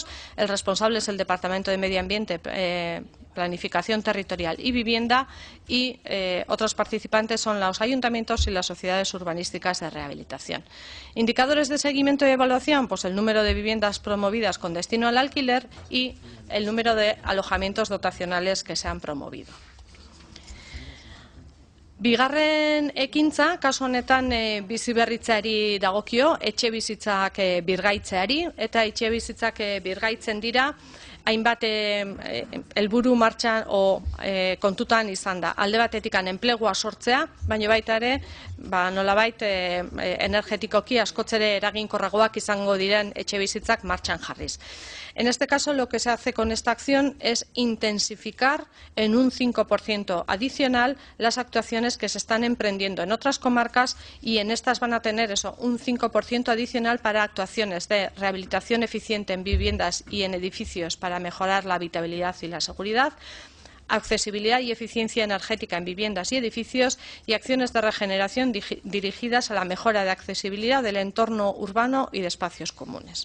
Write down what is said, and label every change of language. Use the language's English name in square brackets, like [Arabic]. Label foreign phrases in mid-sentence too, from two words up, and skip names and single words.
[Spanish] El responsable es el Departamento de Medio Ambiente, Planificación Territorial y Vivienda, y otros participantes son los ayuntamientos y las sociedades urbanísticas de rehabilitación. Indicadores de seguimiento y evaluación, pues el número de viviendas promovidas con destino al alquiler y el número de alojamientos dotacionales que se han promovido. [Basque] Bigarren ekintza, kasu honetan biziberritzeari dagokio, etxebizitzak birgaitzeari, eta etxebizitzak birgaitzen dira hainbat helburu martxan kontutan izan da. Alde batetik enplegua sortzea, baina baita ere, nolabait energetikoki askoz ere eraginkorragoak izango diren etxebizitzak martxan jarriz. [Spanish] En este caso, lo que se hace con esta acción es intensificar en un 5% adicional las actuaciones que se están emprendiendo en otras comarcas, y en estas van a tener un 5% adicional para actuaciones de rehabilitación eficiente en viviendas y en edificios para mejorar la habitabilidad y la seguridad, accesibilidad y eficiencia energética en viviendas y edificios, y acciones de regeneración dirigidas a la mejora de accesibilidad del entorno urbano y de espacios comunes.